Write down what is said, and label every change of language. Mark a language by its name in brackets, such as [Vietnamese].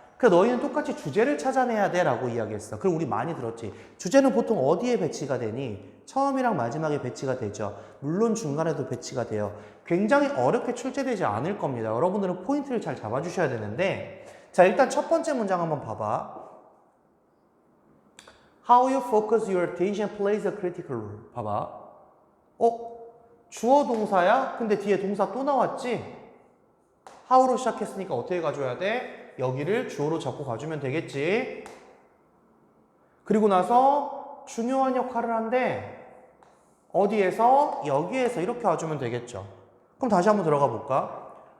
[Korean] 그러니까 너희는 똑같이 주제를 찾아내야 돼 라고 이야기했어. 그럼 우리 많이 들었지. 주제는 보통 어디에 배치가 되니? 처음이랑 마지막에 배치가 되죠. 물론 중간에도 배치가 돼요. 굉장히 어렵게 출제되지 않을 겁니다. 여러분들은 포인트를 잘 잡아주셔야 되는데 자 일단 첫 번째 문장 한번 봐봐. [English] How you focus your attention plays a critical role. [Korean] 봐봐. 주어 동사야? 근데 뒤에 동사 또 나왔지? how로 시작했으니까 어떻게 가져야 돼? 여기를 주어로 잡고 가주면 되겠지. 그리고 나서 중요한 역할을 한대. 어디에서? 여기에서 이렇게 와주면 되겠죠. 그럼 다시 한번 들어가 볼까?